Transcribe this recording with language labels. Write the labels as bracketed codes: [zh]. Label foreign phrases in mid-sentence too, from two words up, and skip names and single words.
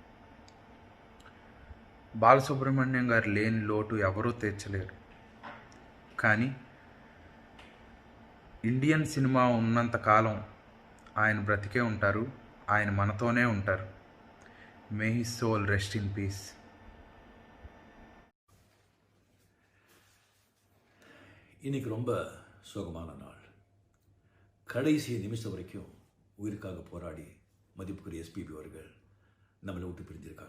[te] బాలసుబ్రహ్మణ్యం గారు లేని లోటు ఎవరూ తీర్చలేరు. కానీ [en] Indian cinema [te] ఉన్నంతకాలం ఆయన బ్రతికే ఉంటారు, ఆయన మనతోనే ఉంటారు. [en] May his soul rest in peace. [ta] இன்னைக்கு ரொம்ப சோகமான நாள். கடைசி நிமிஷம் வரைக்கும் உயிருக்காக போராடி மதிப்புக்குரிய எஸ்பிபி அவர்கள் நம்மளை விட்டு பிரிஞ்சிருக்காங்க.